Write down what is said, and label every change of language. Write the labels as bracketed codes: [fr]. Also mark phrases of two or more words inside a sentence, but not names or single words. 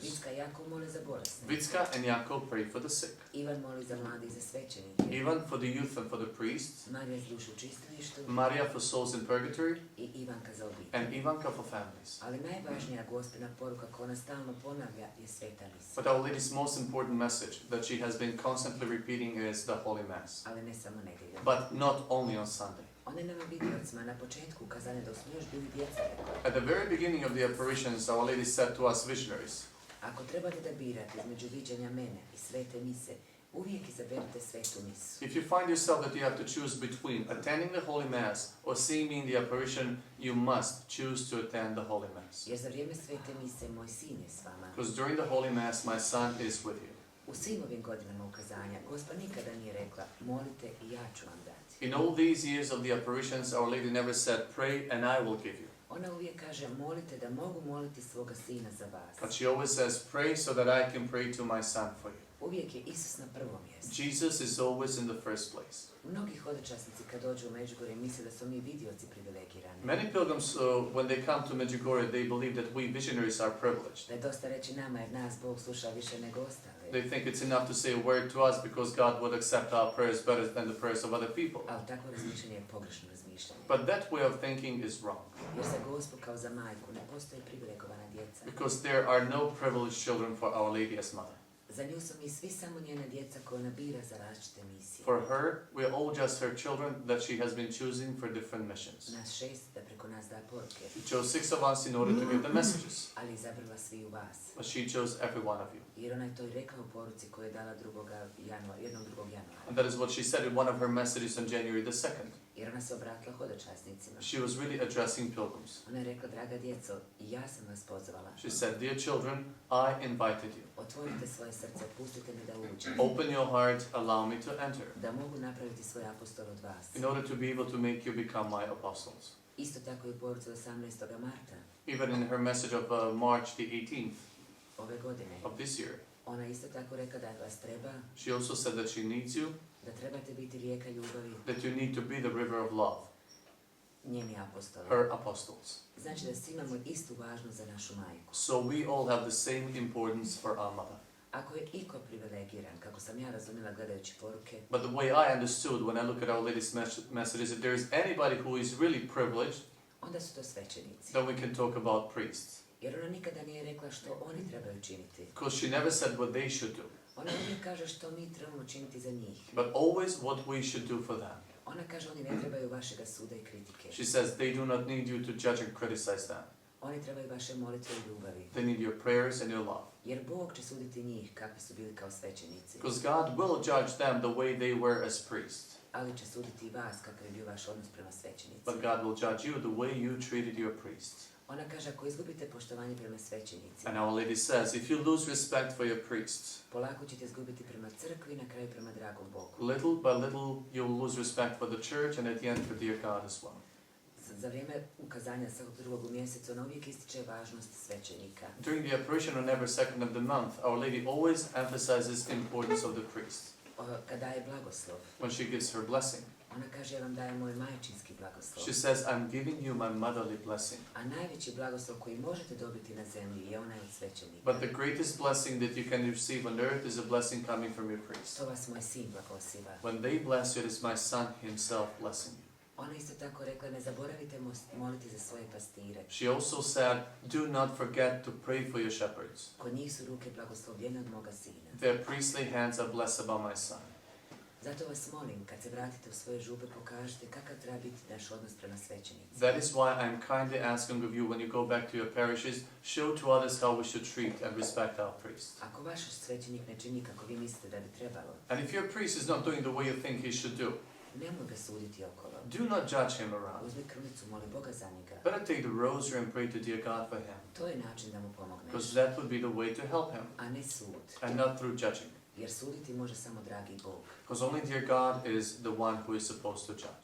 [hr] Vicka i Jakov mole za bolesne. [en] Vitska and Jakob pray for the sick. [hr] Ivan moli za mlade i za svećenike. [en] Ivan for the youth and for the priests. [hr] Marija za dušu u čistilištu [en] Maria for souls in purgatory. [hr] i Ivanka za obitelj. [en] And Ivanka for families. [hr] Ali najvažnija Gospina poruka koju ona stalno ponavlja je sveta misa. [en] But Our Lady's most important message that she has been constantly repeating is the Holy Mass. [hr] Ali ne samo nedjeljom. [en] But not only on Sunday. [hr] Ona je nama vidiocima na početku ukazane da smo još bili djeca rekla. [en] At the very beginning of the apparitions, Our Lady said to us visionaries, [hr] Ako trebate da birate između viđenja mene i svete mise, uvijek izaberite svetu misu. [en] if you find yourself that you have to choose between attending the Holy Mass or seeing me in the apparition, you must choose to attend the Holy Mass. [hr] Jer za vrijeme svete mise moj sin je s vama. [en] Because during the Holy Mass, my son is with you. [hr] U svim ovim godinama ukazanja, Gospa nikada nije rekla, molite i ja ću vam dati. [en] In all these years of the apparitions, Our Lady never said, pray and I will give you. [hr] Ona uvijek kaže, molite da mogu moliti svoga sina za [en] But [hr] vas. [en] she always says, pray so that I can pray to my son for you. [hr] Uvijek je Isus na prvom mjestu. [en] Jesus is always in the first place. [hr] Mnogi hodočasnici kad dođu u Međugorje misle da smo mi vidioci privilegirani. [en] Many pilgrims, when they come to Medjugorje, they believe that we visionaries are privileged. [hr] Da je dosta reći nama jer nas Bog sluša više nego ostale. [en] They think it's enough to say a word to us because God would accept our prayers better than the prayers of other people. [hr] Ali takvo razmišljanje je pogrešno razmišljanje. [en] But that way of thinking is wrong. [hr] Jer za Gospu kao za majku ne postoje privilegovana djeca. [en] Because there are no privileged children for Our Lady as Mother. [hr] Za nju su mi svi samo njena djeca koja ona bira za različite misije. [en] For her, we are all just her children that she has been choosing for different missions. [hr] Nas 6 da preko nas da poruke. [en] She chose 6 of us in order to give the messages. [hr] Ali izabrala svi u vas. [en] But she chose every one of you. [hr] Jer ona je to i rekla u poruci koju je dala 2. januara. [en] And that is what she said in one of her messages on January the 2nd. [hr] Jer ona se obratila hodočasnicima. [en] She was really addressing pilgrims. [hr] Ona je rekla, draga djeco, i ja sam vas pozvala. [en] She said, dear children, I invited you. [hr] Otvorite svoje srce, pustite mi da uđem. [en] Open your heart, allow me to enter. [hr] Da mogu napraviti svoj apostol od vas. [en] In order to be able to make you become my apostles. [hr] Isto tako i u poruci 18. marta [en] Even in her message of March the 18th [hr] ove godine. [en] of this year, [hr] Ona isto tako rekla da vas treba, [en] she also said that she needs you, [hr] da trebate biti rijeka ljubavi, [en] that you need to be the river of love, [hr] njeni apostoli. [en] her apostles. [hr] Znači da svi imamo istu važnost za našu majku. [en] So we all have the same importance for our mother. [hr] Ako je iko privilegiran, kako sam ja razumjela gledajući poruke, [en] But the way I understood when I look at Our Lady's message is that there is anybody who is really privileged, [hr] onda su to svećenici. [en] then we can talk about priests. [hr] Jer ona nikada nije rekla što oni trebaju činiti. [en] Because she never said what they should do, [hr] Ona uvijek kaže što mi trebamo činiti za njih. [en] but always what we should do for them. [hr] Ona kaže oni ne trebaju vašega suda i kritike. [en] She says they do not need you to judge and criticize them. [hr] Oni trebaju vaše molitve i ljubavi. [en] They need your prayers and your love. [hr] Jer Bog će suditi njih kakvi su bili kao svećenici. [en] Because God will judge them the way they were as priests. [hr] Ali će suditi i vas kakav je bio vaš odnos prema svećenicima. [en] But God will judge you the way you treated your priests. [hr] Ona kaže ako izgubite poštovanje prema svećenicima, [en] And Our Lady says, if you lose respect for your priests, [hr] polako ćete izgubiti prema crkvi i na kraju prema dragom Bogu. [en] little by little you'll lose respect for the church and at the end for dear God as well. [hr] Za vrijeme ukazanja svakog drugog u mjesecu ona uvijek ističe važnost svećenika. [en] During the apparition on every second of the month, Our Lady always emphasizes importance of the priest. [hr] Kada daje blagoslov, [en] When she gives her blessing, [hr] ona kaže ja vam dajem moj majčinski blagoslov. [en] she says, I'm giving you my motherly blessing. [hr] A najveći blagoslov koji možete dobiti na zemlji je onaj od svećenika. [en] But the greatest blessing that you can receive on earth is a blessing coming from your priest. [hr] To vas moj sin blagosiva. [en] When they bless you, it is my son himself blessing you. [hr] Ona isto tako rekla ne zaboravite moliti za svoje pastire. [en] She also said, do not forget to pray for your shepherds. [hr] Kod njih su ruke blagoslovljene od moga sina. [en] Their priestly hands are blessed by my son. [hr] Zato vas molim, kad se vratite u svoje župe, pokažite kakav treba biti naš odnos prema svećenicima. [en] That is why I'm kindly asking of you when you go back to your parishes, show to others how we should treat and respect our priests. [hr] Ako vaš svećenik ne čini kako vi mislite da bi trebalo, [en] And if your priest is not doing the way you think he should do, [hr] nemoj ga suditi okolo. [en] do not judge him around. [hr] Uzmi krunicu, moli Boga za njega. [en] Better take the rosary and pray to dear God for him, [hr] To je način da mu pomogneš, [en] because that would be the way to help him, [hr] a ne sud. [en] and not through judging. [hr] Jer suditi može samo dragi Bog. [en] Because only dear God is the one who is supposed to judge.